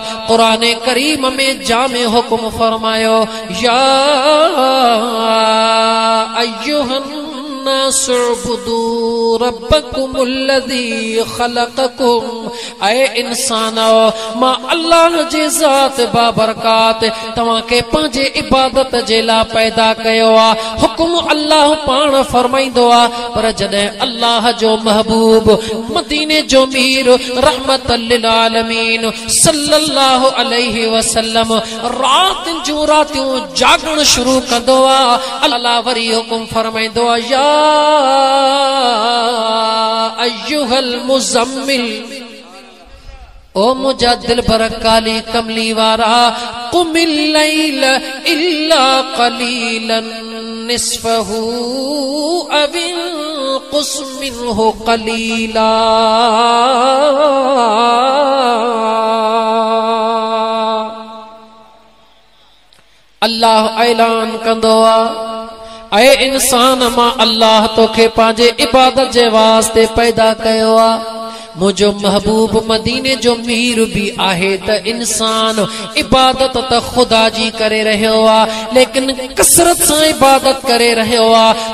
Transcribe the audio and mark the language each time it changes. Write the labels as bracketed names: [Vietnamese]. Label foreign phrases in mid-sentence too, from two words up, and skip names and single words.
[Sindhi] कुरान करीम में जामे हुक्म फरमायो [Arabic] يا أيها الناس اعبدوا ربكم الذي خلقكم. [Sindhi] ऐ इंसानो मां अल्लाह जी ज़ात बाबरकात तव्हां के पंहिंजे इबादत जे लाइ पैदा कयो आ। हुक्म अल्लाह पाण फरमाईंदो आ पर जॾहिं अल्लाह जो महबूब मदीने जो मीर [Arabic] رحمة للعالمين صلى الله عليه وسلم [Sindhi] रात जो रातियूं जागण शुरू कंदो आ। अल्लाह वरी हुक्म फरमाईंदो आ [Arabic] يا أيها المزمل [Sindhi] ओ मुझा दिल भर काली कमली वारा [Arabic] قم الليل إلا قليلا نصفه أو انقص منه قليلا. [Sindhi] अल्लाह ऐलान कंदो आ ऐ इंसान मां अल्लाह तोखे पंहिंजे इबादत जे वास्ते पैदा कयो आ। मुझो महबूब मदीने जो मीर भी आहे त इंसान इबादत त खुदा जी करे रहियो आ लेकिन कसरत सां इबादत करे रहियो आ।